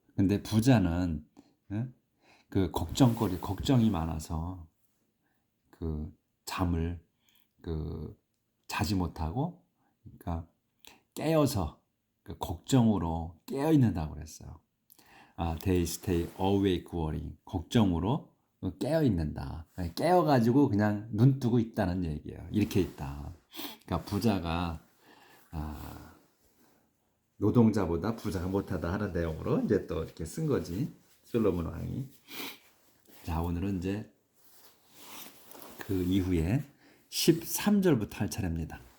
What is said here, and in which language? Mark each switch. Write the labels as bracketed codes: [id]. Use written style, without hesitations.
[ko] 근데 부자는 그 걱정이 많아서 그 잠을 자지 못하고, 그러니까 깨어서 그 걱정으로 깨어 있는다고 그랬어요. [en] They stay awake worrying. [ko] 걱정으로 깨어 있는다. 깨어 가지고 그냥 눈 뜨고 있다는 얘기예요. 이렇게 있다. 그러니까 부자가 노동자보다 부자가 못하다 하는 내용으로 이제 또 이렇게 쓴 거지, 솔로몬 왕이. 자, 오늘은 이제 그 이후에 13절부터 할 차례입니다.